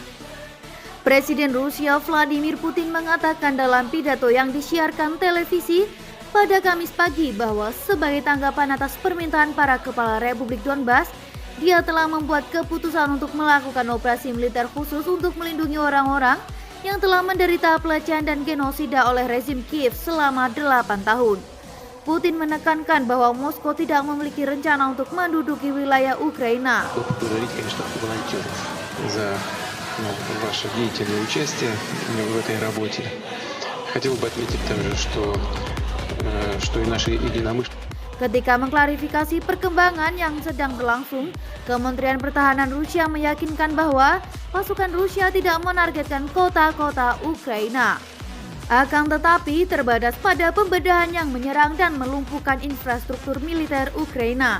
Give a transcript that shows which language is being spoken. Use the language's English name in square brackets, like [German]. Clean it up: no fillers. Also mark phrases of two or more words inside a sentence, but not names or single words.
[Indonesian] Presiden Rusia Vladimir Putin mengatakan dalam pidato yang disiarkan televisi pada Kamis pagi bahwa sebagai tanggapan atas permintaan para kepala Republik Donbas, dia telah membuat keputusan untuk melakukan operasi militer khusus untuk melindungi orang-orang yang telah menderita pelecehan dan genosida oleh rezim Kiev selama 8 tahun. Putin menekankan bahwa Moskow tidak memiliki rencana untuk menduduki wilayah Ukraina. [Russian] Ваше деятельное участие в этой работе. Хотел бы отметить также, что и наши единомышленники. [Indonesian] Ketika mengklarifikasi perkembangan yang sedang berlangsung, Kementerian Pertahanan Rusia meyakinkan bahwa pasukan Rusia tidak menargetkan kota-kota Ukraina. Akan tetapi terbatas pada pembedahan yang menyerang dan melumpuhkan infrastruktur militer Ukraina.